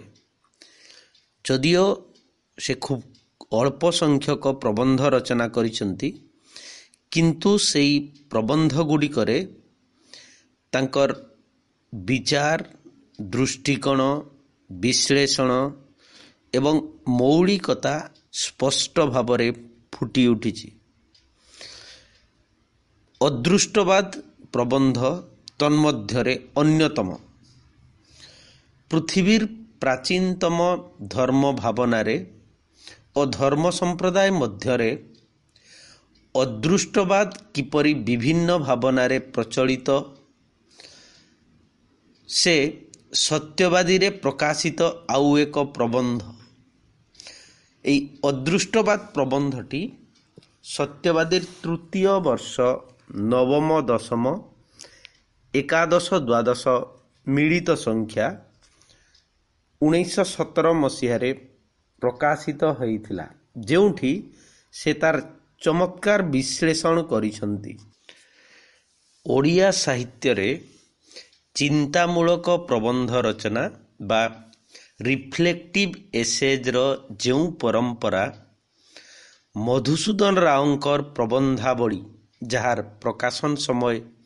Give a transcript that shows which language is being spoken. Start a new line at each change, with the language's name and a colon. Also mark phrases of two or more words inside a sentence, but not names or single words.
Odia: ଯଦିଓ ସେ ଖୁବ ଅଳ୍ପ ସଂଖ୍ୟକ ପ୍ରବନ୍ଧ ରଚନା କରିଛନ୍ତି, କିନ୍ତୁ ସେହି ପ୍ରବନ୍ଧ ଗୁଡ଼ିକରେ ତାଙ୍କର ବିଚାର, ଦୃଷ୍ଟିକୋଣ, ବିଶ୍ଳେଷଣ ଏବଂ ମୌଳିକତା ସ୍ପଷ୍ଟ ଭାବରେ ଫୁଟି ଉଠିଛି। ଅଦୃଷ୍ଟବାଦ ପ୍ରବନ୍ଧ ତନ୍ମଧ୍ୟରେ ଅନ୍ୟତମ। ପୃଥିବୀର ପ୍ରାଚୀନତମ ଧର୍ମ ଭାବନାରେ ଓ ଧର୍ମ ସମ୍ପ୍ରଦାୟ ମଧ୍ୟରେ ଅଦୃଷ୍ଟବାଦ କିପରି ବିଭିନ୍ନ ଭାବନାରେ ପ୍ରଚଳିତ ସେ ସତ୍ୟବାଦୀ ରେ ପ୍ରକାଶିତ ଆଉ ଏକ ପ୍ରବନ୍ଧ। ଏହି ଅଦୃଷ୍ଟବାଦ ପ୍ରବନ୍ଧଟି ସତ୍ୟବାଦୀ ତୃତୀୟ ବର୍ଷ ନବମ ଦଶମ ଏକାଦଶ ଦ୍ୱାଦଶ ମିଳିତ ସଂଖ୍ୟା 1917 ମସିହା ପ୍ରକାଶିତ ହୋଇଥିଲା, ଯେଉଁଠି ସେ ତାର ଚମତ୍କାର ବିଶ୍ଳେଷଣ କରିଛନ୍ତି। ଓଡ଼ିଆ ସାହିତ୍ୟ ରେ ଚିନ୍ତାମୂଳକ ପ୍ରବନ୍ଧ ରଚନା ବା
English: reflective essays
Odia: ର ଯେଉଁ ପରମ୍ପରା ମଧୁସୂଦନ ରାଓଙ୍କର ପ୍ରବନ୍ଧାବଳୀ, ଯାର ପ୍ରକାଶନ ସମୟ